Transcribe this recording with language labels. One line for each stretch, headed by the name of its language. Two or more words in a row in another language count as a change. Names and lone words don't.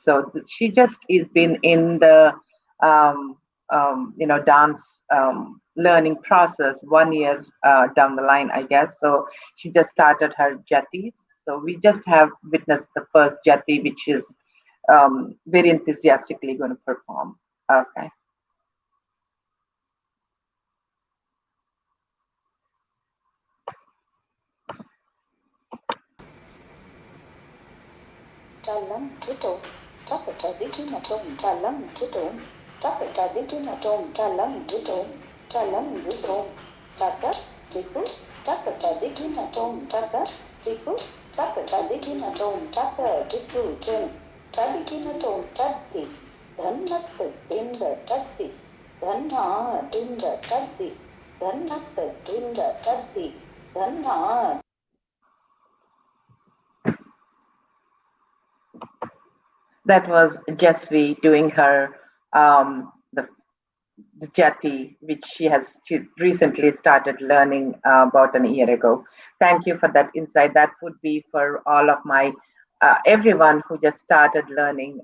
English: So she just is been in the um, dance learning process 1 year down the line, I guess. So she just started her jatis. So we just have witnessed the first jati, which is very enthusiastically going to perform. Okay. Talam kuto, tapa tadiki na tom, talam kuto, tapa tadiki na tom, talam kuto, tata, tipu, tapa tadiki na tom, tata, tipu, tapa tadiki na tom, tata, tipu, tadiki na tom, tati, dhanat tinda tati, dhanna tinda tati, dhanat tinda tati, dhanna. That was Jasvi doing her the jati, which she recently started learning about an year ago. Thank you for that insight. That would be for all of my everyone who just started learning.